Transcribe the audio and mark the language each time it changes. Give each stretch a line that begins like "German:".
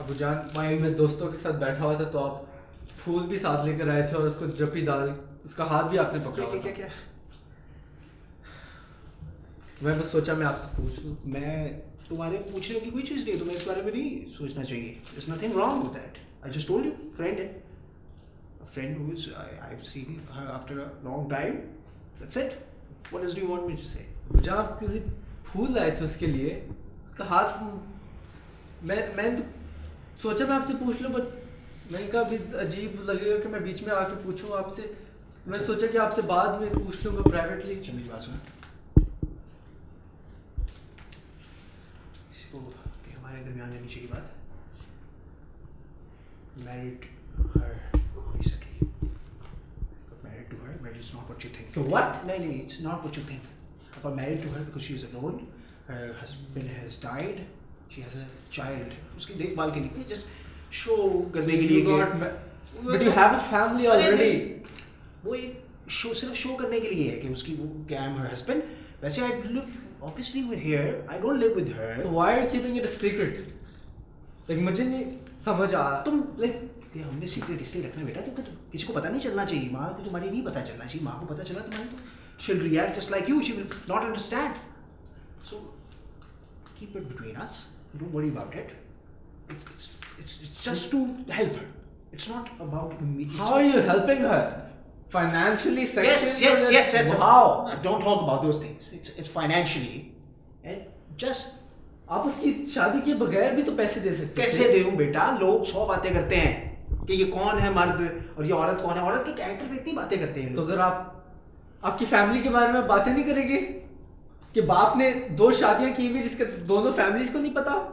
Hindi: अबू जान, मैं दोस्तों के साथ बैठा हुआ था तो आप फूल भी साथ लेकर आए थे और उसको जपी डाल, उसका हाथ भी आपने पकड़ा हुआ था। क्या मैं बस सोचा मैं आपसे पूछ लूँ। मैं तुम्हारे पूछने की कोई चीज़ नहीं है, तुम्हें इस बारे में नहीं सोचना चाहिए।
English: There's nothing wrong with that. I just told you, friend है, a friend who is I've seen her after a long time. That's it. What else do you want me to say?
Hindi: जब आप किसी फूल लाए थे उसके लिए, उसका हाथ, मैं तो सोचा मैं आपसे पूछ लूँ, बट मैंने कहा अभी अजीब लगेगा कि मैं बीच में आके पूछूँ आपसे। मैं सोचा कि आपसे बाद में पूछ लूँगा प्राइवेटली। मेरी बात सुनो, हमारे दरमियान रहनी चाहिए बात।
English: Married her recently. Got married to her, but it's not what you think. So what? No, it's not what you think. I got married to her because she is alone. Her husband has died. She has a child.
Hindi: उसकी देखभाल के लिए,
English: just show
Hindi: करने के लिए।
English: But you have a family already.
Hindi: वो एक show सिर्फ शो करने के लिए है कि उसकी वो क्या है,
English: her husband। वैसे I live obviously with her. I don't live with her. So why are you keeping it a secret?
Hindi: Like मुझे नहीं समझ आ तुम लाइक हमने सीक्रेट इसलिए रखना बेटा क्योंकि किसी को पता नहीं चलना चाहिए। माँ को तुम्हारी नहीं पता चलना चाहिए। माँ को पता चला तुम्हारी तो
English: she'll react just like you. She will not understand. So keep it between us. Don't worry about it. It's just to help her. It's not about me. How are you helping her? Financially, sexually? Yes. Wow. Don't talk about those things. It's financially and just
Hindi: आप उसकी शादी के बगैर भी तो पैसे दे सकते कैसे दूं बेटा? लोग 100 बातें करते हैं। कि ये कौन है मर्द और ये औरत कौन है। औरत के कैरेक्टर पे इतनी बातें करते हैं तो लोग। अगर आप आपकी फैमिली के बारे में बातें नहीं करेंगे कि बाप ने 2 शादियां की हुई जिसके दोनों फैमिलीज को नहीं पता।